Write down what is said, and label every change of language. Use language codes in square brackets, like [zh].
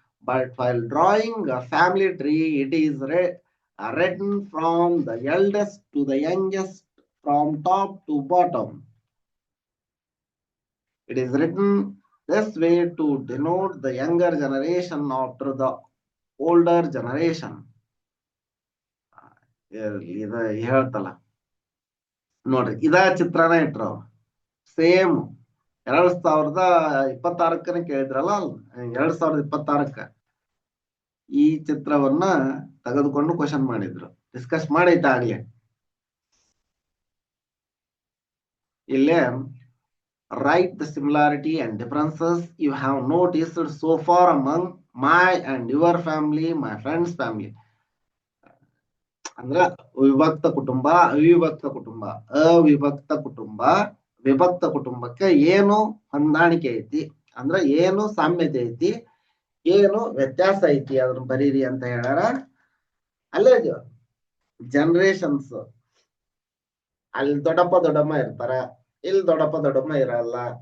[en] But while drawing a family tree, it is written from the eldest to the youngest, from top to bottom. It is written this way to denote the younger generation after the older generation. [kn] ಇದು ಹೇಳ್ತಲ್ಲ ನೋಡ್ರಿ, ಇದ ಚಿತ್ರನ ಇಟ್ರು same 2026 ಕೇಳಿದ್ರಲ್ಲ, 2026 ಈ ಚಿತ್ರವನ್ನ ತೆಗೆದುಕೊಂಡು question ಮಾಡಿದ್ರು, discuss ಮಾಡೈತ ಆಗ್ಲಿ. [en] ಇಲ್ಲೇ write the similarity and differences you have noticed so far among my and your family, my friend's family. [kn] ಅಂದ್ರ ವಿಭಕ್ತ ಕುಟುಂಬ, ಅವಿಭಕ್ತ ಕುಟುಂಬ, ಅವಿಭಕ್ತ ಕುಟುಂಬ, ವಿಭಕ್ತ ಕುಟುಂಬಕ್ಕೆ ಏನು ಹೊಂದಾಣಿಕೆ ಐತಿ, ಅಂದ್ರ ಏನು ಸಾಮ್ಯತೆ ಐತಿ, ಏನು ವ್ಯತ್ಯಾಸ ಐತಿ ಅದನ್ನ ಬರೀರಿ ಅಂತ ಹೇಳ್ಯಾರ. ಅಲ್ಲೇ ಜನರೇಷನ್ಸ್, ಅಲ್ಲಿ ದೊಡ್ಡಪ್ಪ ದೊಡ್ಡಮ್ಮ ಇರ್ತಾರ, ಇಲ್ಲಿ ದೊಡ್ಡಪ್ಪ ದೊಡ್ಡಮ್ಮ ಇರಲ್ಲ.